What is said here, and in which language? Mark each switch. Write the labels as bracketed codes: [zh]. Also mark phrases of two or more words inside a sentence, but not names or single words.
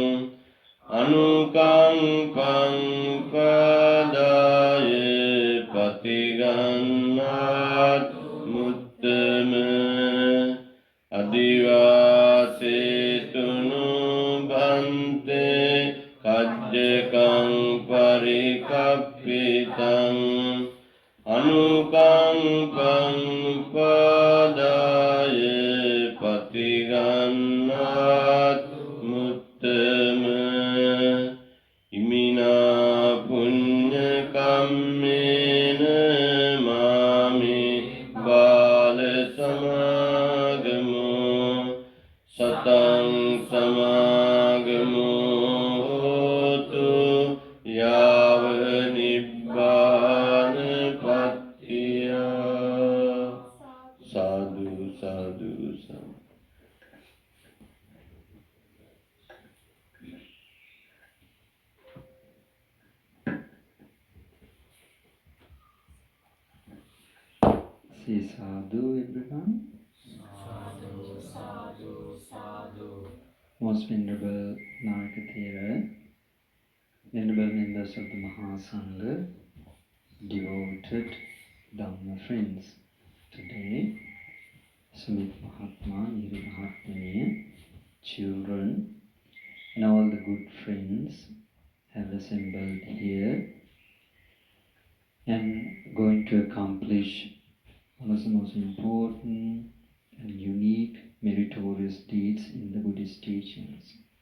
[pi] අනුකම්පං උපදාය පතිගන්නාතු මුත්තම අදිවාසේතුනු බන්තේ කජ්ජකං පරිකප්පිතං අනුකම්පං උපදාය පතිගන්නාතු මුත්තම ඉමිනා පුඤ්ඤ කම්මේන මාමේ බාල සමාගමෝ සතං සමාගමෝ හෝතු යාව නිබ්බාන පත්තිය. සාදු සාදු සාදු. [en] Say sadhu, everyone. [pi] Sadhu, sadhu, sadhu. [en] Most Venerable Nayakatera, Venerable members of the Mahasangha, devoted Dhamma friends. Today, Sumit Mahatma, Niri Mahatmaniya, children, and all the good friends have assembled here and going to accomplish one of the most important and unique meritorious deeds in the Buddhist teachings.